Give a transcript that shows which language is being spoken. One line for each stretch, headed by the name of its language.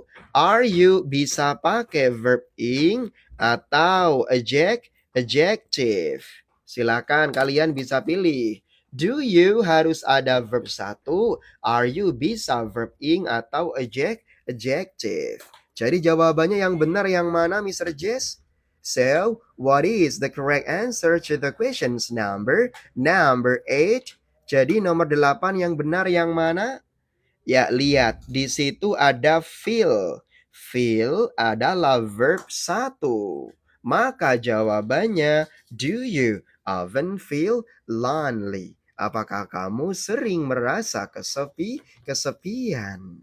Indonesian: Are you bisa pakai verb ing atau adjective. Silakan kalian bisa pilih. Do you harus ada verb 1. Are you bisa verb ing atau adjective. Jadi jawabannya yang benar yang mana, Mr. Jess?
English: So, what is the correct answer to the questions number 8?
Indonesian: Jadi nomor 8 yang benar yang mana? Ya, lihat. Di situ ada feel. Feel adalah verb 1. Maka jawabannya,
English: do you often feel lonely.
Indonesian: Apakah kamu sering merasa kesepian?